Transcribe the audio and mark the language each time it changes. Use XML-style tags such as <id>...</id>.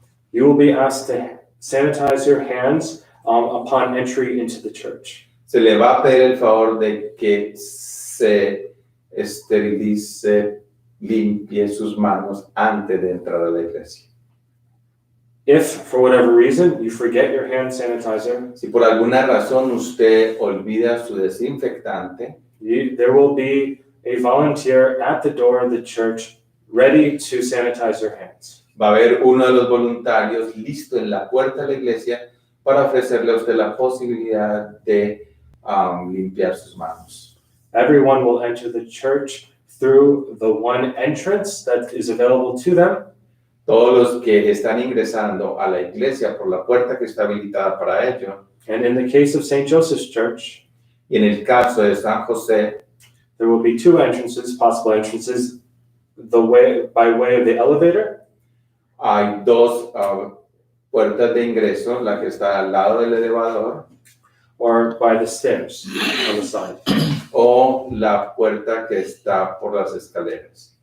<en>You will be asked to sanitize your hands upon entry into the church.</en> <es>Se le va a pedir el favor de que se esterilice, limpie sus manos antes de entrar a la iglesia.</es> <en>If, for whatever reason, you forget your hand sanitizer,</en> <es>Si por alguna razón usted olvida su desinfectante,</es> <en>there will be a volunteer at the door of the church ready to sanitize your hands.</en> <es>va a haber uno de los voluntarios listo en la puerta de la iglesia para ofrecerle a usted la posibilidad de limpiar sus manos.</es> <en>Everyone will enter the church through the one entrance that is available to them.</en> <es>Todos los que están ingresando a la iglesia por la puerta que está habilitada para ello,</es> <en>And in the case of St. Joseph's Church,</en> <es>y en el caso de San José,</es> <en>there will be two entrances, possible entrances, by way of the elevator,</en> <es>hay dos puertas de ingreso, la que está al lado del elevador</es> <en>or by the stairs on the side.</en> <es>o la puerta que está por las escaleras.</es>